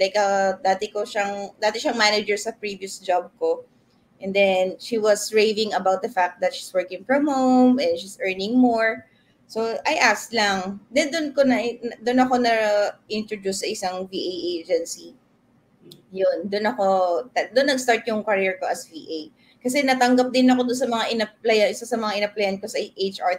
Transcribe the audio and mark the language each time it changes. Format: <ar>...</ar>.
<tl>Like, dati siyang manager sa previous job ko.</tl> <en>And then, she was raving about the fact that she's working from home and she's earning more. So, I asked lang.</en> <tl>Then, doon ako na-introduce sa isang VA agency. Yun, doon nag-start yung career ko as VA. Kasi natanggap din ako doon sa mga isa sa mga in-applyan ko sa HR.</tl>